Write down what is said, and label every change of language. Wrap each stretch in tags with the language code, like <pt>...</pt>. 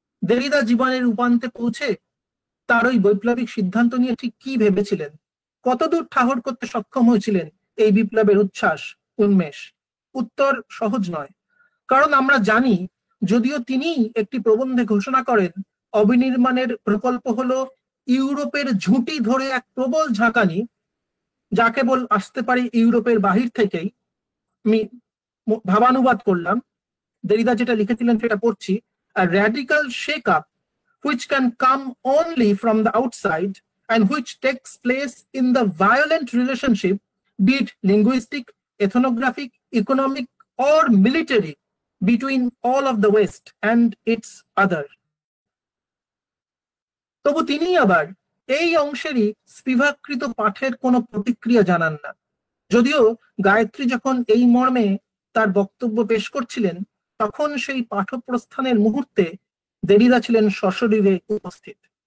<bn>দেরিদা জীবনের উপান্তে পৌঁছে তার ওই বৈপ্লবিক সিদ্ধান্ত নিয়ে ঠিক কি ভেবেছিলেন, কতদূর ঠাহর করতে সক্ষম হয়েছিলেন এই বিপ্লবের উচ্ছ্বাস, উন্মেষ? উত্তর সহজ নয়। কারণ আমরা জানি, যদিও তিনি একটি প্রবন্ধে ঘোষণা করেন অবিনির্মাণের প্রকল্প হলো ইউরোপের ঝুঁটি ধরে এক প্রবল ঝাঁকানি, যা কেবল আসতে পারে ইউরোপের বাহির থেকেই। আমি ভাবানুবাদ করলাম, দেরিদা যেটা লিখেছিলেন সেটা পড়ছি:</bn> <en>a radical shake-up which can come only from the outside and which takes place in the violent relationship, be it linguistic, ethnographic, economic, or military, between all of the West and its other.</en> <bn>তবু তিনি আবার এই অংশেরই স্পিভাকৃত পাঠের কোনো প্রতিক্রিয়া জানান না, যদিও গায়ত্রী যখন এই মর্মে তার বক্তব্য পেশ করছিলেন তখন সেই পাঠপ্রস্থানের মুহূর্তে দেরিদা ছিলেন সশরীরে উপস্থিত।</bn>